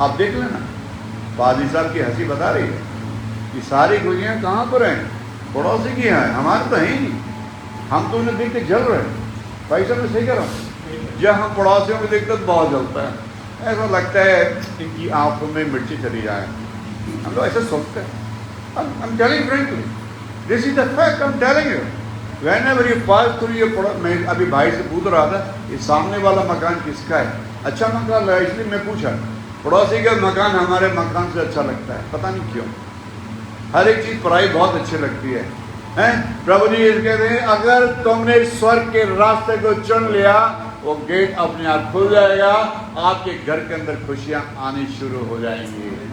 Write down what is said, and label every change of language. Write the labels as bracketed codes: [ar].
[hi] आप देख लेना, पादी साहब की हंसी बता रही है कि सारी खुशियां कहां पर हैं? पड़ोसी की हैं, हमारे तो है ही नहीं। हम तो उन्हें देख के जल रहे हैं। भाई साहब मैं सही कह रहा हूँ, जब हम पड़ोसियों को देखते तो बहुत जलता है। ऐसा लगता है इनकी आंखों में मिर्ची चली जाए। हम लोग ऐसे सोचते हैं। [en] I'm telling frankly, this is the fact I'm telling you. Whenever you pass through your [hi] मैं अभी भाई से पूछ रहा था, ये सामने वाला मकान किसका है? अच्छा मकान लगा, इसलिए मैं पूछा। पड़ोसी का मकान हमारे मकान से अच्छा लगता है, पता नहीं क्यों। हर एक चीज पराई बहुत अच्छी लगती है, हैं? प्रभु जी कहते हैं, अगर तुमने स्वर्ग के रास्ते को चुन लिया, वो गेट अपने आप खुल जाएगा, आपके घर के अंदर खुशियां आनी शुरू हो जाएंगी।